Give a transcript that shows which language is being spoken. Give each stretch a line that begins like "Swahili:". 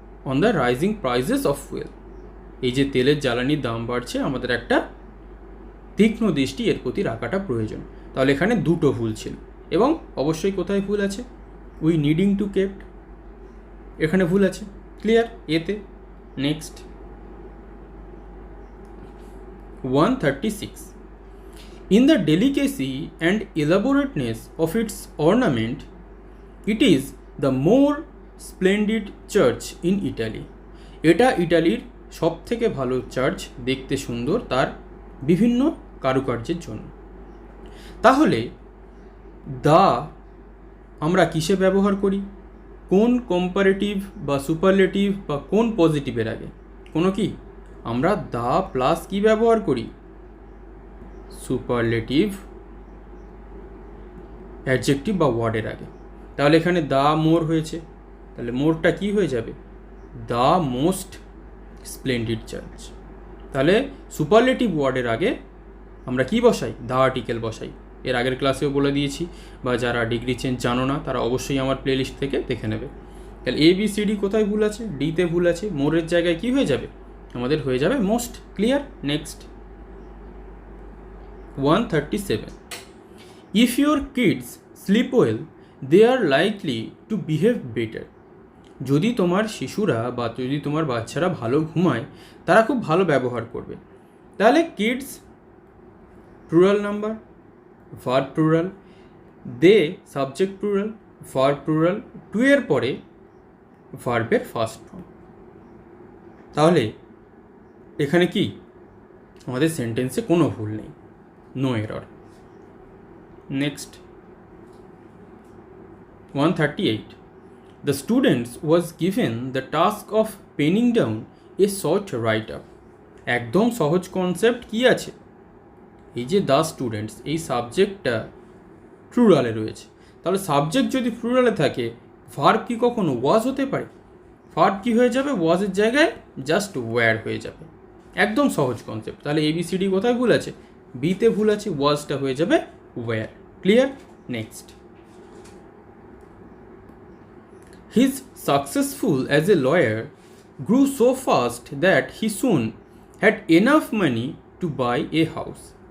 English: On the rising prices of fuel.
Bangla: এই যে তেলের জ্বালানির দাম বাড়ছে, আমাদের একটা তীক্ষ্ণ দৃষ্টি এর প্রতি রাখাটা প্রয়োজন। তাহলে এখানে দুটো ভুল ছিল, এবং অবশ্যই কোথায় ভুল আছে,
English: we needing to kept,
Bangla: এখানে ভুল আছে। ক্লিয়ার এতে।
English: Next 136, in the delicacy and elaborateness of its ornament, it is the more splendid church in Italy.
Bangla: এটা ইটালির সব থেকে ভালো চার্চ, দেখতে সুন্দর তার বিভিন্ন কারুকার্যের জন্য। তাহলে দা আমরা কিসে ব্যবহার করি, কোন কম্পারেটিভ বা সুপারলেটিভ বা কোন পজিটিভের আগে? কোনো কি, আমরা দা প্লাস কি ব্যবহার করি, সুপারলেটিভ অ্যাডজেক্টিভ বা ওয়ার্ডের আগে। তাহলে এখানে দা মোর হয়েছে, তাহলে মোরটা কি হয়ে যাবে,
English: The most splendid church.
Bangla: তাহলে সুপারলেটিভ ওয়ার্ডের আগে আমরা কি বসাই, দ্য আর্টিকেল বসাই। এর আগের ক্লাসেও বলে দিয়েছি, বা যারা ডিগ্রি চেঞ্জ জানো না তারা অবশ্যই আমার প্লেলিস্ট থেকে দেখে নেবে। তাহলে ABCD কোথায় ভুল আছে, ডিতে ভুল আছে, মোরের জায়গায় কি হয়ে যাবে, আমাদের হয়ে যাবে most. Clear.
English: Next 137, if your kids sleep well, they are likely to behave better.
Bangla: যদি তোমার শিশুরা বা যদি তোমার বাচ্চারা ভালো ঘুমায়, তারা খুব ভালো ব্যবহার করবে। তাহলে kids plural number, verb plural, দে subject plural, verb plural, two এর পরে ভার্বের ফার্স্ট ফর্ম। তাহলে এখানে কি আমাদের সেন্টেন্সে কোনো ভুল নেই, no error.
English: Next 138, the students was given the task of penning down a short write-up.
Bangla: একদম সহজ কনসেপ্ট কি আছে, এই যে দ্য স্টুডেন্টস, এই সাবজেক্টটা প্লুরালে রয়েছে। তাহলে সাবজেক্ট যদি প্লুরালে থাকে, ভার্ব কি কখনো ওয়াজ হতে পারে? ভার্ব কি হয়ে যাবে, ওয়াজের জায়গায় জাস্ট ওয়্যার হয়ে যাবে। একদম সহজ কনসেপ্ট। তাহলে ABCD কোথায় ভুল আছে, বিতে ভুল আছে, ওয়াজটা হয়ে যাবে wire. Clear.
English: Next, his successful as a lawyer grew so fast that he soon had enough money to buy a house.